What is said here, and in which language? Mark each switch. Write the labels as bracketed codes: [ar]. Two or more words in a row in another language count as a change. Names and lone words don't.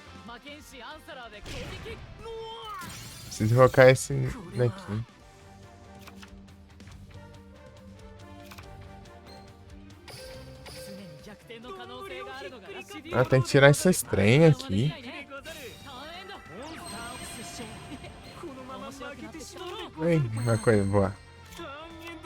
[ja] 魔剣士アンサラーで攻撃。 [pt] Preciso invocar esse daqui. [ja] 常に逆転の可能性があるのがラッシュディ [pt] Ah, tem que tirar esses trem aqui. [ja] このまま負けてしまうで [pt] Ui, uma coisa boa. [ja] ターンエンド。